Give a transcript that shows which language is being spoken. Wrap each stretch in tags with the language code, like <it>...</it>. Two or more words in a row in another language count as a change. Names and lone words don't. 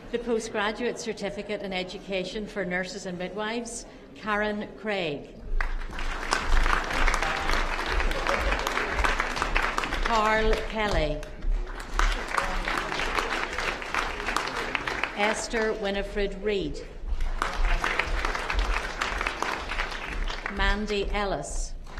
<en>Postgraduate Certificate in Education for Nurses and Midwives, Karen Craig. Carl Kelly. Esther Winifred Reid. Mandy Ellis.</en>